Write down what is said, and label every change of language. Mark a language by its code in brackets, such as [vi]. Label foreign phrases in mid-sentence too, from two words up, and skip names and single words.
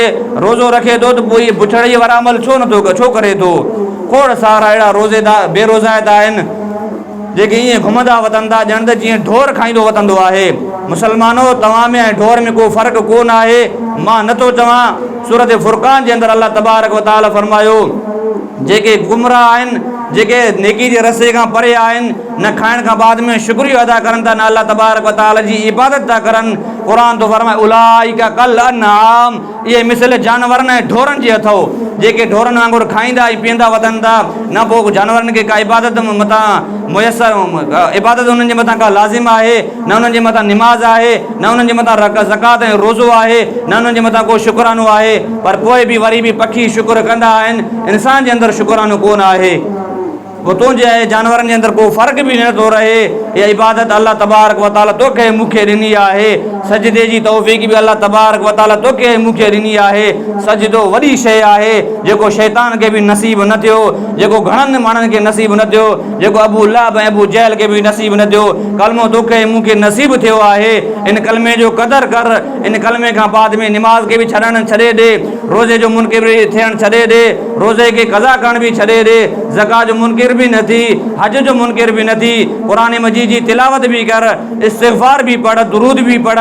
[sd] रोज़ो रखे थो त पोइ इहे बुछड़ीअ वारा अमल छो करे थो? खोड़ सारा अहिड़ा रोज़ेदार बेरोज़ाइत आहिनि जेके ईअं घुमंदा वतन था ॼण त जीअं ढोर खाईंदो वतंदो आहे। मुसलमानो, तव्हां में ऐं ढोर में को फ़र्क़ु कोन आहे। मां नथो चवां, सूरत फुरक़ान जे अंदरि [ar] الله تبارك وتعالى [sd] फरमायो जेके गुमराह आहिनि, जेके नेकी जे रस्ते खां परे आहिनि, न खाइण खां बाद में शुक्रियो अदा करनि था, न अल्लाह तबारक व तआला जी इबादत था करनि। क़ुरान तो फरमाए [ar] أولئك كالأنعام, [sd] इहे मिसल जानवरनि ऐं ढोरनि जे अथव जेके ढोरनि वांगुरु खाईंदा ऐं पीअंदा वतन था। न पोइ जानवरनि खे का इबादत मथां मुयसर इबादत उन्हनि जे मथां का लाज़िम आहे, न उन्हनि जे मथां निमाज़ आहे, न उन्हनि जे मथां ज़कात ऐं रोज़ो आहे, न उन्हनि जे मथां को शुक्रानो आहे। पर पोइ बि वरी बि पखी शुक्र कंदा आहिनि, इंसान जे अंदरि शुक्रानो कोन आहे। पोइ तुंहिंजे जानवरनि जे अंदरि को फ़र्क़ु बि नथो रहे। इहा इबादत [ar] الله تبارك وتعالى [sd] तोखे मूंखे ॾिनी आहे। सजदे जी तौफ़ीक़ बि [ar] الله تبارك وتعالى [sd] तोखे मूंखे ॾिनी आहे। सजदो वॾी शइ आहे जेको शैतान खे बि नसीब न थियो, जेको घणनि माण्हुनि खे नसीब न थियो, जेको अबू लहब ऐं अबू जहल खे बि नसीब न थियो। कलमो तोखे मूंखे नसीब थियो आहे। इन कलमे जो क़दुरु कर। इन कलमे खां बाद में निमाज़ खे बि छॾे ॾे, रोज़े जो मुनकिर बि थियणु छॾे ॾे, रोज़े खे क़ज़ा करण बि छॾे ॾे, ज़कात जो मुनकिर भी न थी, हज जो मुनकिर भी न थी, कुरान मजीद जी तिलावत भी कर, इस्तिग़फ़ार भी पढ़, दुरूद भी पढ़।